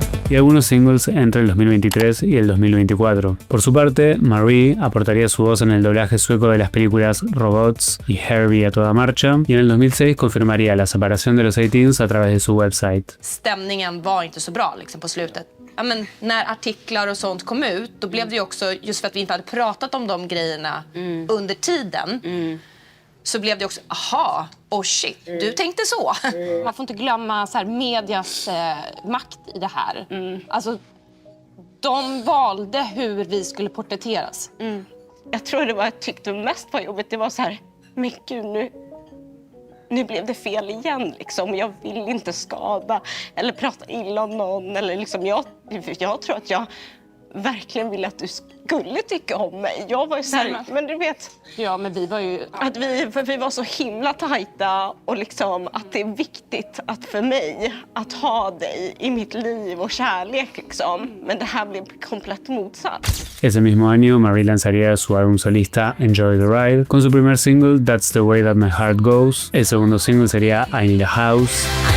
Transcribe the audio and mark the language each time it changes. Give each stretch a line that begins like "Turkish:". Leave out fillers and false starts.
Spanish: Y algunos singles entre el 2023 y el 2024. Por su parte, Marie aportaría su voz en el doblaje sueco de las películas Robots y Herbie a toda marcha, y en el 2006 confirmaría la separación de los 18s a través de su website.
Swedish: Stämningen var inte så bra liksom på slutet. Ja, men när artiklar och sånt kom ut, då blev det ju också, just för att vi inte hade pratat om de grejerna under tiden, så blev det också, aha,
English: oh shit,
Swedish: du tänkte så. Man får inte glömma så här, medias makt i det här. Alltså, de valde hur vi skulle porträtteras. Jag tror det var jag tyckte mest var jobbigt, det var så här, men gud nu blev det fel igen liksom. Jag vill inte skada eller prata illa om någon eller liksom jag tror att jag verkligen ville att du skulle tycka om mig. Jag var ju så här, men du vet. Ja, men vi var ju att vi var så himla tajta och liksom att det är viktigt att för mig att ha dig i mitt liv och kärlek liksom. Men det här blev komplett motsatt.
Spanish: Ese mismo año, Marie lanzaría su álbum solista Enjoy the Ride con su primer single That's the Way That My Heart Goes. El segundo single sería I Need a House.